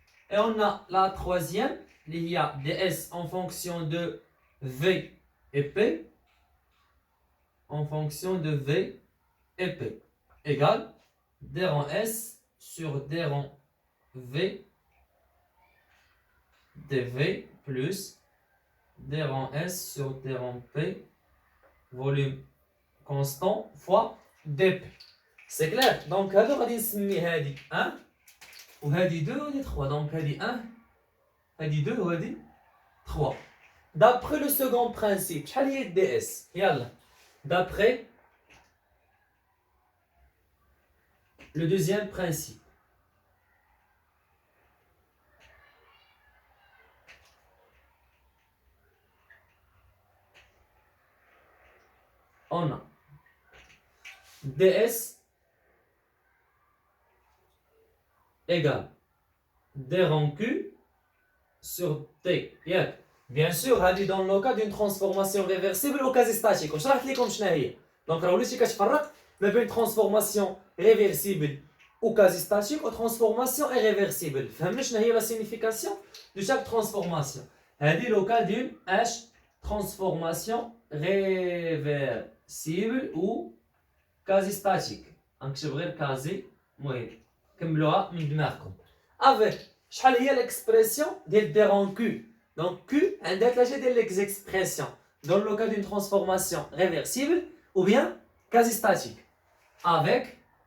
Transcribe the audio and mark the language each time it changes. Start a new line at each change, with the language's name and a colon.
French: Et on a la troisième, il y a ds en fonction de V et P, en fonction de V et P, égale d rang S sur d rang V dV plus d rang S sur d rang P, volume constant fois dP. C'est clair?
Arabic: Donc, هذا غادي نسمي هذه 1 وهذه 2 وهذه 3. Donc, هذه 1 هذه 2 وهذه 3.
French: D'après le second principe,
Arabic: شحال هي
French: ds؟
Arabic: يلا.
French: D'après le deuxième principe. On a ds égale d rang q sur t. Bien sûr,
Arabic: هذه
French: dans le cas d'une transformation réversible ou quasi statique.
Arabic: وشرحت لكم شنو هي. دونك راه وليتي كتفرق ما بين
French: transformation réversible ou quasi statique ou transformation irréversible.
Arabic: فهمنا شنو هي
French: la signification de chaque transformation.
Arabic: هذه
French: le cas d'une H transformation réversible ou quasi statique.
Arabic: غنكتب غير quasi المهم كملوها من دماغكم.
French: Avec
Arabic: شحال هي
French: l'expression
Arabic: ديال
French: d rang q. Donc q
Arabic: عندها ثلاثه ديال
French: les expressions dans le cas d'une transformation réversible ou bien quasi statique avec